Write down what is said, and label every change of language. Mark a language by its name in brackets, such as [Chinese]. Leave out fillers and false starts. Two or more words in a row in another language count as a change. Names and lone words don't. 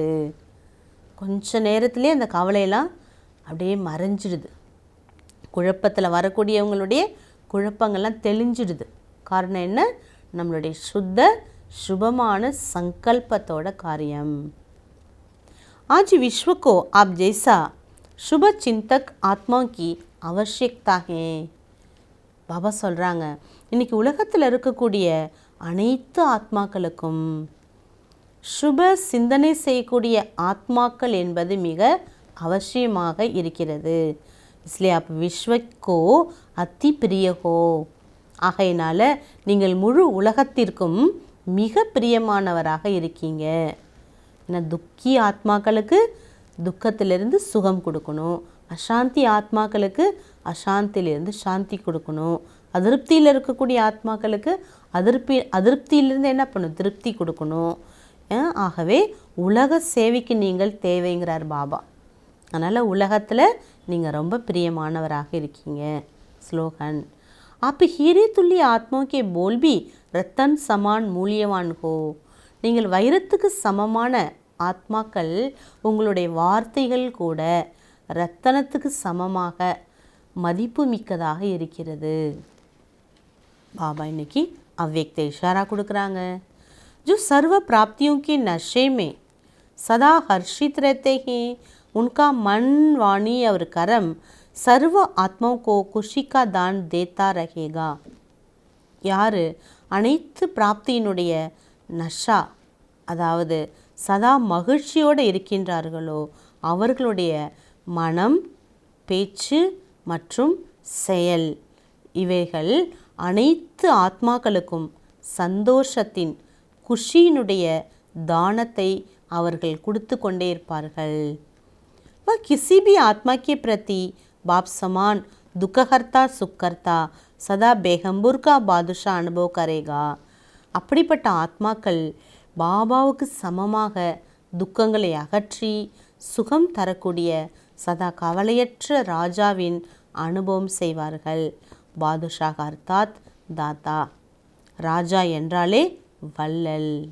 [Tamil] கொஞ்ச நேரத்திலே அந்த கவலையெல்லாம் அப்படியே மறைஞ்சிடுது. குழப்பத்தில் வரக்கூடியவங்களுடைய குழப்பங்கள்லாம் தெளிஞ்சிடுது. காரணம் என்ன? நம்மளுடைய சுத்த சுபமான சங்கல்பத்தோட காரியம். [Hindi] आज विश्व को आप जैसा शुभ चिंतक आत्मा की आवश्यकता है. [Tamil] பாபா சொல்கிறாங்க, இன்றைக்கி உலகத்தில் இருக்கக்கூடிய அனைத்து ஆத்மாக்களுக்கும் சுப சிந்தனை செய்யக்கூடிய ஆத்மாக்கள் என்பது மிக அவசியமாக இருக்கிறது. [Hindi] इसलिए आप विश्व को अति प्रिय हो. [Tamil] ஆகையினால நீங்கள் முழு உலகத்திற்கும் மிக பிரியமானவராக இருக்கீங்க. ஏன்னா துக்கி ஆத்மாக்களுக்கு துக்கத்திலிருந்து சுகம் கொடுக்கணும், அசாந்தி ஆத்மாக்களுக்கு அசாந்தியிலிருந்து சாந்தி கொடுக்கணும், அதிருப்தியில் இருக்கக்கூடிய ஆத்மாக்களுக்கு அதிருப்தியிலிருந்து என்ன பண்ணணும்? திருப்தி கொடுக்கணும். ஆகவே உலக சேவைக்கு நீங்கள் தேவைங்கிறார் பாபா. அதனால் உலகத்தில் நீங்கள் ரொம்ப பிரியமானவராக இருக்கீங்க. ஸ்லோகன், [Hindi] आप हीरे तुल्य आत्माओं के बोल भी रतन समान मूल्यवान हो. [Tamil] நீங்கள் வைரத்துக்கு சமமான ஆத்மாக்கள், உங்களுடைய வார்த்தைகள் கூட ரத்தனத்துக்கு சமமாக மதிப்பு மிக்கதாக இருக்கிறது. பாபா இன்னைக்கு [Hindi] अव्यक्त इशारा [Tamil] கொடுக்குறாங்க. [Hindi] जो सर्व प्राप्तियों के नशे में सदा हर्षित रहते हैं, उनका मन वाणी और कर्म सर्व आत्माओं को खुशी का दान देता रहेगा. [Tamil] யார் அனைத்து பிராப்தியினுடைய நஷா, அதாவது சதா மகிழ்ச்சியோடு இருக்கின்றார்களோ அவர்களுடைய மனம், பேச்சு மற்றும் செயல் இவைகள் அனைத்து ஆத்மாக்களுக்கும் சந்தோஷத்தின் குஷியினுடைய தானத்தை அவர்கள் கொடுத்து கொண்டே இருப்பார்கள். [Hindi] वह किसी भी आत्मा के प्रति बाप समान दुखहर्ता सुखकर्ता सदा बेगंबूर का बादशाह अनुभव करेगा. [Tamil] அப்படிப்பட்ட ஆத்மாக்கள் பாபாவுக்கு சமமாக துக்கங்களை அகற்றி சுகம் தரக்கூடிய சதா கவலையற்ற ராஜாவின் அனுபவம் செய்வார்கள். பாதுஷாக அர்த்தாத் தாத்தா. ராஜா என்றாலே வள்ளல்.